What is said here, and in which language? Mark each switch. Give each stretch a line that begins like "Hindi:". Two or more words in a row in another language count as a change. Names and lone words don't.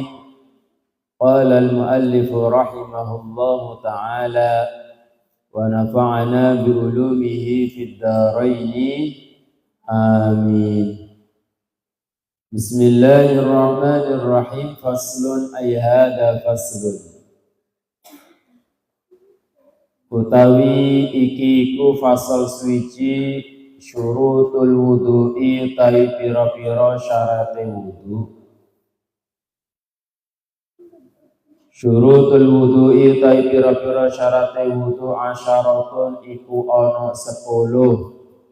Arabic: قال المؤلف رحمه الله تعالى ونفعنا بعلومه في الدارين آمين. بسم الله الرحمن الرحيم. فصل أي هذا فصل.
Javanese: Utawi iki iku fasal suci
Arabic: syurutul wudu'i
Javanese: tai pira-pira syarate wudu.
Arabic: Syurutul wudu'i
Javanese: tai pira-pira syarate wudu asyaratun iku ana 10.